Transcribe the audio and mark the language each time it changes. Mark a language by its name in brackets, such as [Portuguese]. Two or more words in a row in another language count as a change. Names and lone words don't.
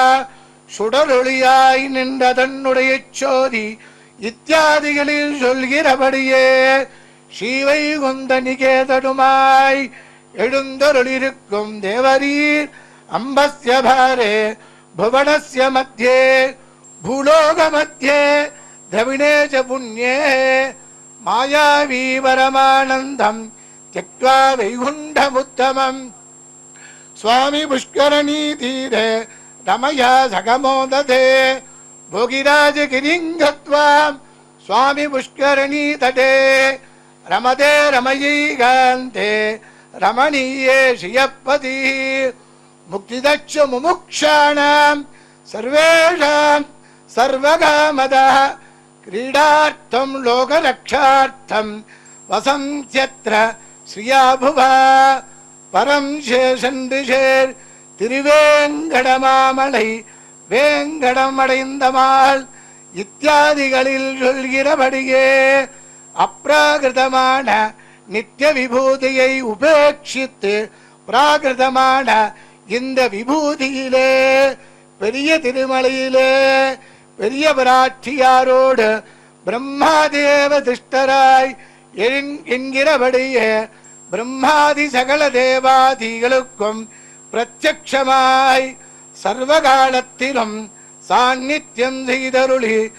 [Tamil] சுடரொளியாய் நின்ற தன்னுடைய சோதி இத்தியாதிகளில் சொல்கிறபடியே ஸ்ரீவைகுந்த நிகேதனுமாய் எழுந்தருளிருக்கும் தேவரீர் [Sanskrit] अम्बस्य पारे भुवनस्य मध्ये भूलोक मध्ये द्रविणे च पुण्ये मायावी परमानन्दम् त्यक्त्वा वैकुण्ठमुत्तमम् स्वामी पुष्करणी तीरे रमया सगमोदधे भोगिराजगिरिं गत्वा स्वामी पुष्करणी तटे रमते रमयीकान्ते रमणीये श्रियपतिः मुक्तिदच्च मुमुक्षाणां सर्वेषां सर्वकामदः क्रीडार्थं लोकरक्षार्थं वसन्त्यत्र श्रियाभुवा परं शेषन्दिशेर् திருவேங்கடமாமலை [Tamil] வேங்கடமடைந்தமால் இத்தியாதிகளில் சொல்கிறபடியே அப்ராகிருதமான நித்திய விபூதியை உபேட்சித்து பிராகிருதமான இந்த விபூதியிலே பெரிய திருமலையிலே பெரிய பிராட்சியாரோடு பிரம்மாதேவ திஷ்டராய் என்கிறபடியே பிரம்மாதி சகல தேவாதிகளுக்கும் பிரத்யக்ஷமாய் சர்வகாலத்திலும் சாநித்தியம் செய்தருளி